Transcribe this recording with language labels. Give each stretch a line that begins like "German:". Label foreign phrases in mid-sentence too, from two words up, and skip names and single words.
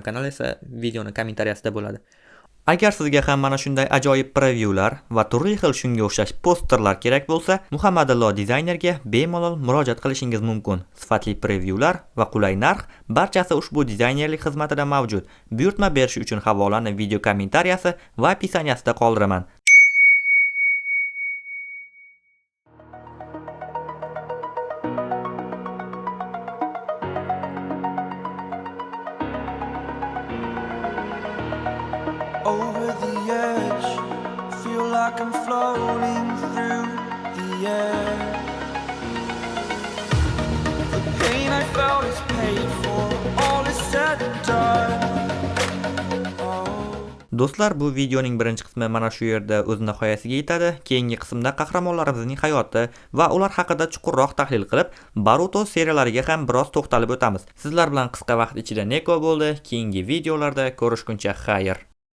Uzbek: Telegram kanal esa videoning kommentariyasida bo'ladi. Agar sizga ham mana shunday ajoyib prevyular va turli xil shunga o'xshash posterlar kerak bo'lsa, Muhammadillo dizaynerga bemalol murojaat qilishingiz mumkin. Sifatli prevyular va qulay narx barchasi ushbu dizaynerlik xizmatida mavjud. Buyurtma berish uchun havolani video kommentariyasi va opisaniyasida qoldiraman.
English: Over the edge, feel like I'm floating through the air. The pain I felt is paid for, all is said and done.
Uzbek: Do'stlar, bu videoning birinchi qismi mana shu yerda o'z nihoyasiga yetadi. Keyingi qismda qahramonlarimizning hayoti va ular haqida chuqurroq tahlil qilib, Boruto seriyalariga ham biroz to'xtalib o'tamiz. Sizlar bilan qisqa vaqt ichida Neko bo'ldi. Keyingi videolarda ko'rishguncha xayr.